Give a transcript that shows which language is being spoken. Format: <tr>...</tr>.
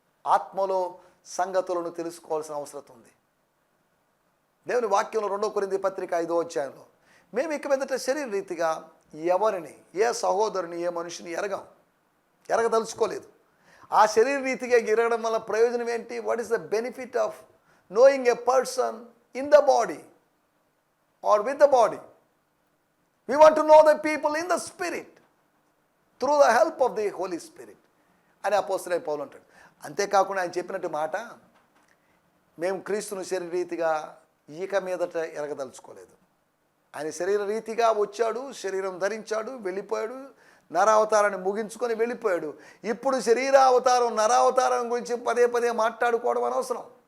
<te>ఆత్మలో సంగతులను తెలుసుకోవాల్సిన అవసరం ఉంది. దేవుని వాక్యంలో 2 కొరింథీ పత్రిక 5వ అధ్యాయంలో, మేము ఇక మీదట శరీర రీతిగా ఎవరిని, ఏ సహోదరుని, ఏ మనిషిని ఎరగదలుచుకోలేదు. ఆ శరీర రీతిగా ఎరగడం వల్ల ప్రయోజనం ఏంటి?</te> <en>What is the benefit of knowing a person in the body or with the body? We want to know the people in the spirit through the help of the Holy Spirit</en> <te>అని అపోస్తలుడైన పౌలు అంటాడు. అంతేకాకుండా ఆయన చెప్పినట్టు మాట, మేము క్రీస్తును శరీర రీతిగా ఇక మీదట ఎరగదలుచుకోలేదు. ఆయన శరీర రీతిగా వచ్చాడు, శరీరం ధరించాడు, వెళ్ళిపోయాడు, నరావతారాన్ని ముగించుకొని వెళ్ళిపోయాడు. ఇప్పుడు శరీరావతారం, నరావతారం గురించి పదే పదే మాట్లాడుకోవడం అనవసరం.</te>